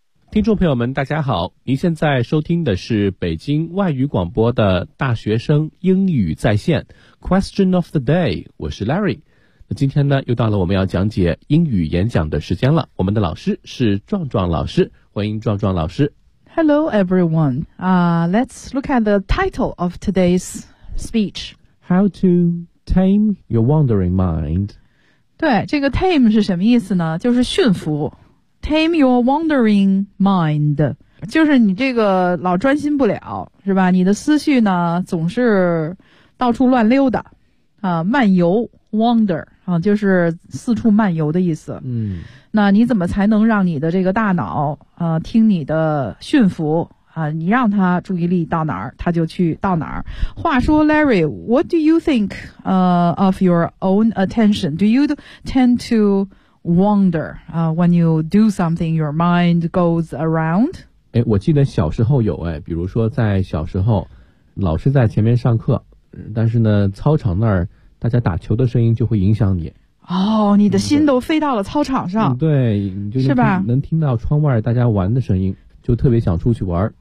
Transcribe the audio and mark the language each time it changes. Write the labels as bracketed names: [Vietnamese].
[Chinese] 听众朋友们大家好，您现在收听的是北京外语广播的大学生英语在线 [English] Question of the day， [Chinese] 我是 Larry。那今天呢又到了我们要讲解英语演讲的时间了，我们的老师是壮壮老师，欢迎壮壮老师。 [English] Hello everyone、let's look at the title of today's speech. How to tame your wandering mind. [Chinese] 对，这个 tame 是什么意思呢？就是驯服。 [English] Tame your wandering mind， [Chinese] 就是你这个老专心不了，是吧？你的思绪呢总是到处乱溜达，啊，漫游 ，wander 啊，就是四处漫游的意思。嗯，那你怎么才能让你的这个大脑啊听你的驯服啊？你让他注意力到哪儿，他就去到哪儿。话说 [English] ，Larry， what do you think of your own attention？ Do you tend to wonder when you do something your mind goes around？ [Chinese] 诶，我记得小时候有，诶，比如说在小时候老师在前面上课，但是呢操场那儿大家打球的声音就会影响你，哦，你的心都飞到了操场上。嗯，对，就是吧，能听到窗外大家玩的声音就特别想出去玩。